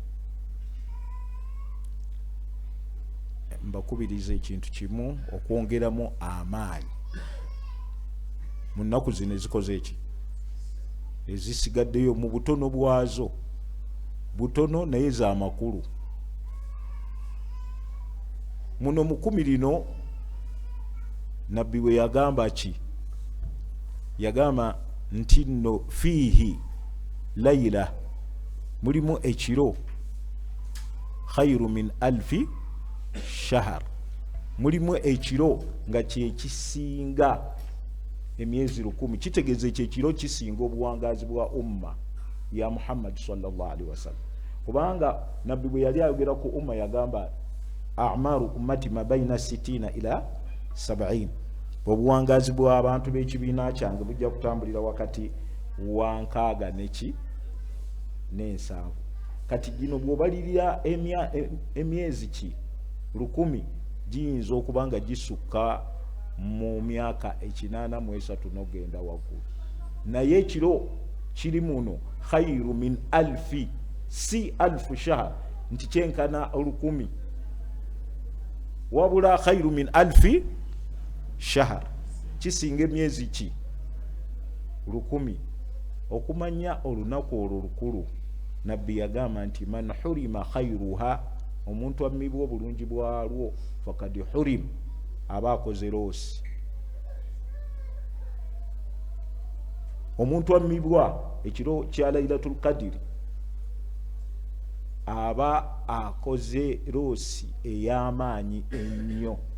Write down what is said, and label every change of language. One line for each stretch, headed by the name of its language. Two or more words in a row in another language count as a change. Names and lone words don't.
Ganda: mbakubiriza ekintu kimu, okwongeramu amaanyi mu nnaku zino ezikoze eki, ezisigaddeyo mu butono bwazo, butono naye za makulu. Muno mu 10 lino nabbi we yagamba ki? Yagamba nti nno
Arabic: فيه ليلة,
Ganda: mulimu ekiro,
Arabic: خير من ألف شهر,
Ganda: mulimu ekiro nga kyekisinga emyezi 10. Kitegeeza ekiro kisinga obuwangazi bwa umma ya Muhammad
Arabic: صلى الله عليه وسلم,
Ganda: kubanga nabbi bwe yali ayogera ku umma yagamba
Arabic: أعمار أمتي ما بين 60 إلى 70,
Ganda: obuwangazi bw'abantu b'ekibiina kyange bujja kutambulira wakati wa 6 n'7. Kati gino bw'obalirira emyezi 10 giyinza okuba nga gisukka mu myaka 83 n'ogenda waggulu, naye ekiro kiri muno
Arabic: خير من ألف,
Ganda: si
Arabic: ألف شهر
Ganda: nti kyenkana 1000, wabula
Arabic: خير من ألف شهر,
Ganda: kisinga emyezi 1000. Okumanya olunaku olwo lukulu, nabbi yagamba nti
Arabic: من حرم خيرها,
Ganda: omuntu amibwa obulungi bwalwo,
Arabic: فقد حرم,
Ganda: aba akoze loosi. Omuntu amibwa ekiro kya Lailatul Qadr aba akoze loosi ey'amaanyi ennyo.